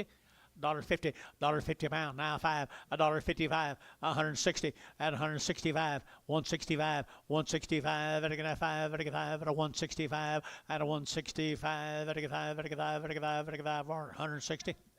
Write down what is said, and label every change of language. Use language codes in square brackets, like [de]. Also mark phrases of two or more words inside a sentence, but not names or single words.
[en] $1.50, $1.50 a pound, now $1.55, 160 at 165, 165, 165 at a 5, at a 5, at a 165, at a 165, at a 5, at a 5, at a 5, at a 5, 160.